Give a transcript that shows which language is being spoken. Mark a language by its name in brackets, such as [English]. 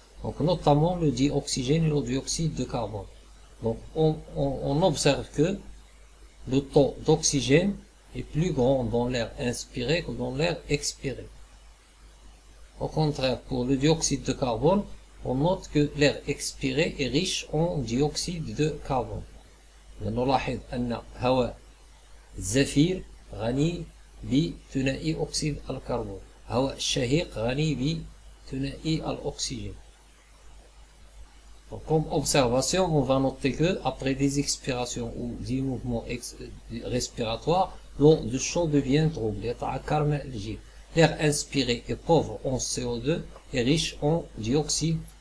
[French] Donc, notamment le dioxygène et le dioxyde de carbone. Donc, on observe que le taux d'oxygène est plus grand dans l'air inspiré que dans l'air expiré. Au contraire, pour le dioxyde de carbone, on note que l'air expiré est riche en dioxyde de carbone. [Arabic] نلاحظ أن هواء الزفير غني بثنائي أكسيد الكربون. هواء الشهيق غني بثنائي الأكسجين. [French] Donc, comme observation, on va noter que après des expirations ou des mouvements respiratoires, l'eau de chaux devient rouge. [Arabic] يتعكر ماء الجير. [French] L'air inspiré est pauvre en CO2 et riche en dioxygène.